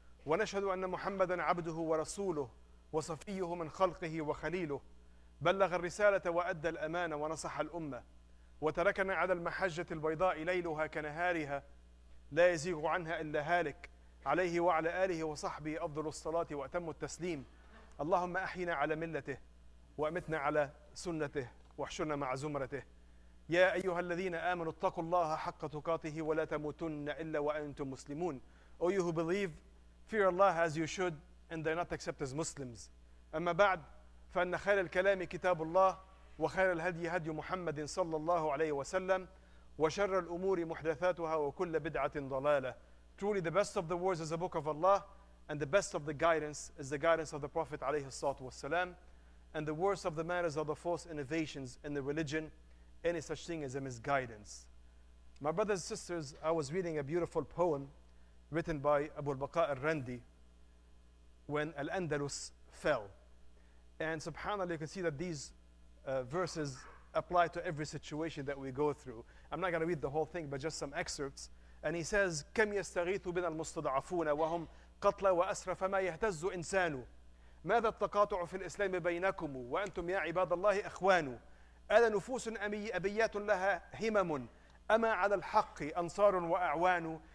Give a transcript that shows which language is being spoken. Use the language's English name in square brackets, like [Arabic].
[Arabic] ونشهد أن محمدا عبده ورسوله وصفيه من خلقه وخليله، بلغ الرسالة وأدى الأمانة ونصح الأمة، وتركنا على المحجة البيضاء ليلها كنهارها لا يزيغ عنها إلا هالك، عليه وعلى آله وصحبه أفضل الصلاة وأتم التسليم. اللهم أحينا على ملته وأمتنا على سنته واحشرنا مع زمرته. يا أيها الذين آمنوا اتقوا الله حق تقاته ولا تموتن إلا وأنتم مسلمون. [English] O you who believe, fear Allah as you should and do not accept as Muslims. [Arabic] أما بعد، فإن خير الكلام كتاب الله وخير الهدي هدي محمد صلى الله عليه وسلم وشر الأمور محدثاتها وكل بدعة ضلالة. [English] Truly the best of the words is the book of Allah, and the best of the guidance is the guidance of the Prophet [Arabic] عليه الصلاة والسلام, [English] and the worst of the matters are the false innovations in the religion, any such thing as a misguidance. My brothers and sisters, I was reading a beautiful poem written by Abu al-Baqa al-Randi when Al-Andalus fell. And subhanAllah, you can see that these verses apply to every situation that we go through. I'm not going to read the whole thing, but just some excerpts. And he says, [Arabic] كم يستغيث بنا المستضعفون وهم قتلى وأسرى فما يهتز إنسان. ماذا التقاطع في الإسلام بينكم وأنتم يا عباد الله أخوان. ألا نفوس أبيات لها همم، أما على الحق أنصار وأعوان.